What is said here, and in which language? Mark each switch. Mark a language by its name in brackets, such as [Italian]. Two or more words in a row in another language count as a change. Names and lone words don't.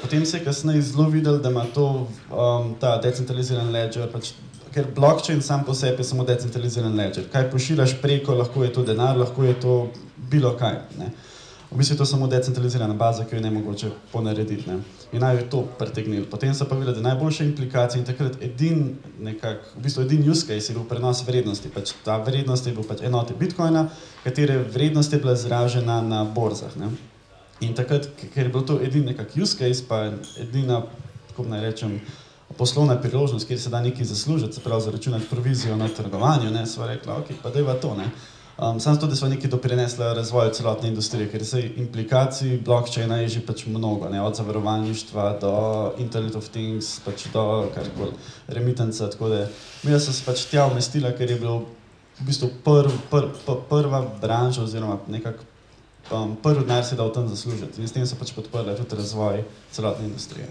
[Slovenian] Potem se je kasneje zelo videlo, da ima to ta decentraliziran ledger, pač, ker blockchain sam po sebi je samo decentraliziran ledger. Kaj pošiljaš preko, lahko je to denar, lahko je to bilo kaj, ne. V bistvu je to samo decentralizirana baza, ki jo je nemogoče ponarediti, ne. In naj jo to pritegnili. Potem so pa videli, da najboljše implikacije in takrat edini [English] use case [Slovenian] je bil prenos vrednosti. Pač ta vrednost je bil pač enote Bitcoina, katere vrednost je bila izražena na borzah, ne. In takrat, ker je bil to edini nekak [English] use case, [Slovenian] pa edina, kako naj rečem, poslovna priložnost, kjer se da nekaj zaslužiti, se pravi zaračunati provizijo na trgovanju, ne, sva rekla, ok, pa dajva to, ne. Samo zato, da sva nekaj doprinesla razvoju celotne industrije, ker se implikacij blockchaina je že pač mnogo, ne, od zavarovalništva do [English] Internet of Things, [Slovenian] pač do karkoli, remittanca, tako da midva sva se pač tja umestila, ker je bilo v bistvu prva branža oziroma nekako prvi denar se je dal tam zaslužiti in s tem so pač podprli tudi razvoj celotne industrije.